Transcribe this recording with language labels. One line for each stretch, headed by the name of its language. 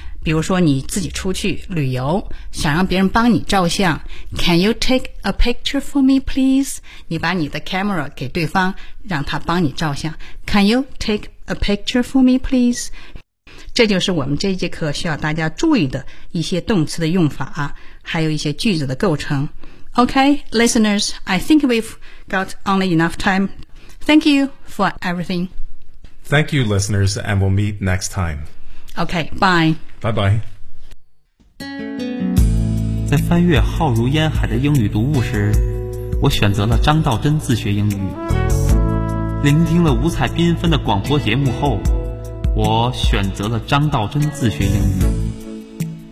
Chinese: 比如说你自己出去旅游想让别人帮你照相，
English: Can you take a picture for me please？
Chinese: 你把你的 camera 给对方让他帮你照相，
English: Can you take a picture for me please？
Chinese: 这就是我们这一节课需要大家注意的一些动词的用法，还有一些句子的构成。
English: OK, listeners, I think we've got only enough time. Thank you for everything. Thank you, listeners, and we'll meet next time. OK, bye. Bye-bye.
Chinese: 在翻阅浩如烟海的英语读物时，我选择了张道真自学英语。聆听了五彩缤纷的广播节目后，我选择了张道真自学英语。